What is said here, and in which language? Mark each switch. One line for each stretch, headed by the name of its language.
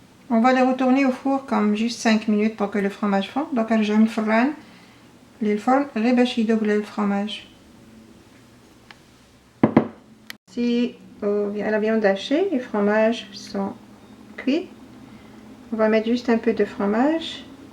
French: On va les retourner au four comme juste 5 minutes pour que le fromage fond.
Arabic: Donc نرجعو من الفران للفرن غير باش يذوب لنا الفرماج.
French: Si à la viande hachée, les fromages sont cuits. On va mettre juste un peu de fromage.